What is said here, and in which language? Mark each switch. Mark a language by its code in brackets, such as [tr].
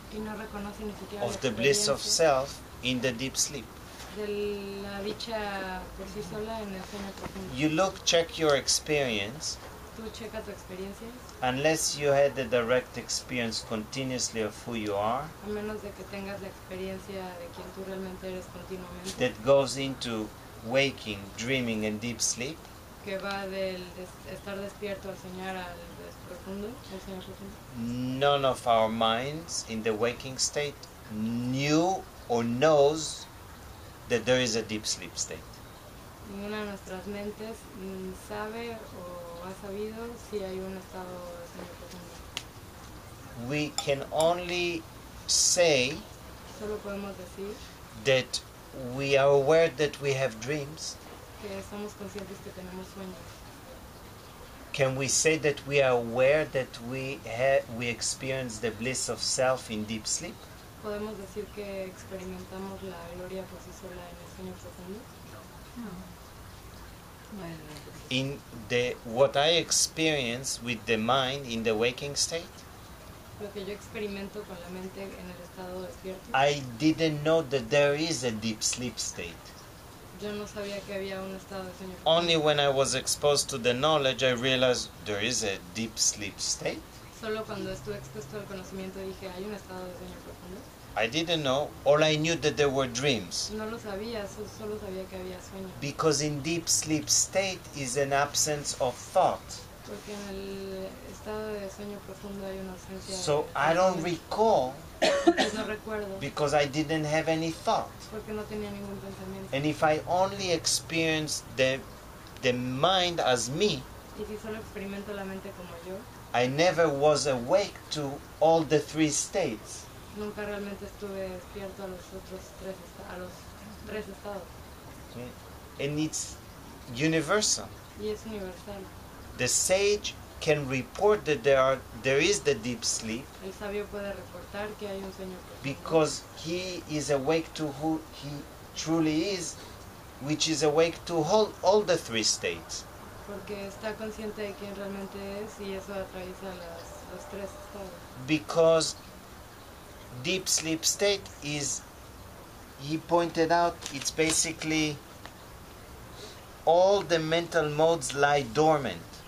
[es] Y no reconoce ni siquiera la [en] of the bliss of [es] experiencia [en] self in the deep sleep. [es] de la dicha por sí sola en el sueño profundo. [en] You look, check your experience. [es] Tú checa tu experiencia, [en] Unless you had the direct experience continuously of who you are, [es] a menos de que tengas la experiencia de quien tú realmente eres continuamente, [en] that goes into waking, dreaming, and deep sleep, [es] que va del estar despierto al soñar al profundo, al sueño profundo. [en] none of our minds in the waking state knew or knows that there is a deep sleep state. [es] Ninguna de nuestras mentes sabe o ha sabido si hay un estado de sueño profundo. [en] We can only say [es] Solo podemos decir [en] that we are aware that we have dreams. [es] que somos conscientes que tenemos sueños. [en] Can we say that we are aware that we experience the bliss of self in deep sleep? [es] ¿Podemos decir que experimentamos la gloria por sí sola en el sueño profundo? [en] In what I experience with the mind in the waking state, [es] Lo que yo experimento con la mente en el estado despierto, [en] I didn't know that there is a deep sleep state. [es] yo no sabía que había un estado de sueño profundo. [en] Only when I was exposed to the knowledge, I realized there is a deep sleep state. [es] Solo cuando estuve expuesto al conocimiento dije, ¿hay un estado de sueño profundo? [en] I didn't know. All I knew that there were dreams. [es] No lo sabía, solo sabía que había sueños. [en] Because in deep sleep state is an absence of thought. [es] Porque en el estado de sueño profundo hay una ausencia [en] So [es] de [en] I don't [es] pensamiento. [en] recall [es] Entonces no recuerdo, [en] because I didn't have any thought. [es] porque no tenía ningún pensamiento. [en] And if I only experience the mind as me, [es] Y si solo experimento la mente como yo, [en] I never was awake to all the three states. [es] nunca realmente estuve despierto a los otros tres estados. [en] Okay? And it's universal. [es] Y es universal. [en] The sage can report that there is the deep sleep [es] El sabio puede reportar que hay un sueño profundo. [en] because he is awake to who he truly is, which is awake to all the three states. [es] Porque está consciente de quién realmente es y eso atraviesa los tres estados. [en] Because deep sleep state is, he pointed out, it's basically all the mental modes lie dormant.